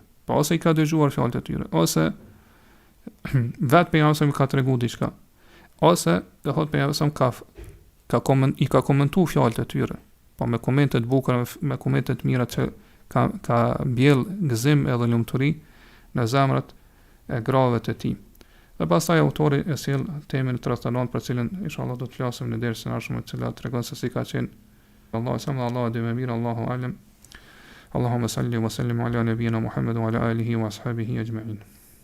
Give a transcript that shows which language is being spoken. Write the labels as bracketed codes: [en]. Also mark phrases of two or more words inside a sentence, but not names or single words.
[sq] Pa ose i ka dëgjuar fjalët e tyre, ose vetë pejgamberi ka treguar diçka, ose do thotë pejgamberi i ka komentuar fjalët e tyre, po me komente të bukura, me komente të mira që ka mbjell gëzim edhe lumturi në zemrat e grave të tij. Dhe pastaj autori e sjell temën e tradhtanon për cilën inshallah do të flasim në dersën e ardhshme, e cila tregon se si ka qenë Allahu dhe më mirë, [ar] الله أعلم. اللهم صل وسلم على نبينا محمد وعلى آله وأصحابه أجمعين.